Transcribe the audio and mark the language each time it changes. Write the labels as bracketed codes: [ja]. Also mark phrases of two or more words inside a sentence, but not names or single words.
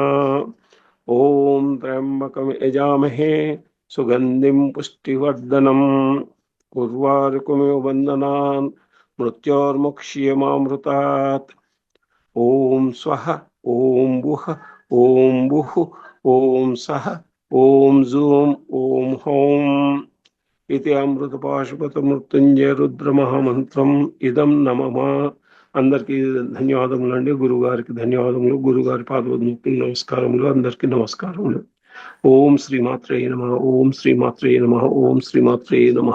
[sa] ॐ त्र्यम्बकं यजामहे सुगन्धिं पुष्टिवर्धनम् उर्वारुकमिव बन्धनान् मृत्योर्मुक्ष्यमामृतात्। ॐ स्वः ॐ बुः ॐ बुः ॐ सः ॐ जूं ॐ हौं इति అమృతపాశుపత మృత్యుంజయ రుద్ర మహామంత్రం ఇదం నమః. [te] అందరికీ ధన్యవాదములండి. గురుగారికి ధన్యవాదములు. గురుగారి పాదోద్ముక్తులు నమస్కారములు. అందరికీ నమస్కారములు. [sa] ఓం శ్రీమాత్రే నమః. ఓం శ్రీమాత్రే నమః. ఓం శ్రీమాత్రే నమః.